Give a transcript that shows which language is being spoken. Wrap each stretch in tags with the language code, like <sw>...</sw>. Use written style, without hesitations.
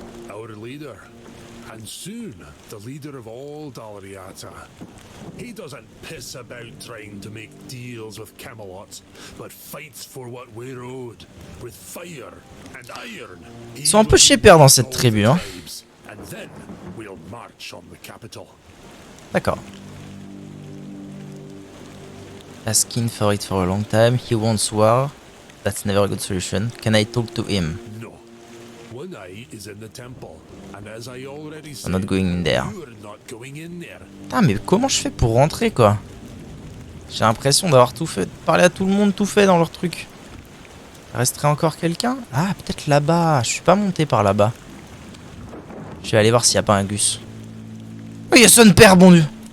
<en>Our leader, and soon the leader of all Dalriata. He doesn't piss about trying to make deals with Camelot, but fights for what we're owed, with fire and iron.</en> <fr>Ils sont un peu shepherds dans cette tribu, hein.</fr> <en>And then we'll march on the capital.</en> <fr>D'accord.</fr> <en>Asking for it for a long time. He wants war. That's never a good solution. Can I talk to him? No. One eye is in the temple, and as I already said, I'm not going in there. you're not going in there.</en> <fr>Putain, mais comment je fais pour rentrer, quoi? J'ai l'impression d'avoir tout fait, de parler à tout le monde, tout fait dans leur truc. Il resterait encore quelqu'un? Ah, peut-être là-bas. Je suis pas monté par là-bas. Je vais aller voir s'il y a pas un Gus. Oh, il y a son père, bon Dieu!</fr>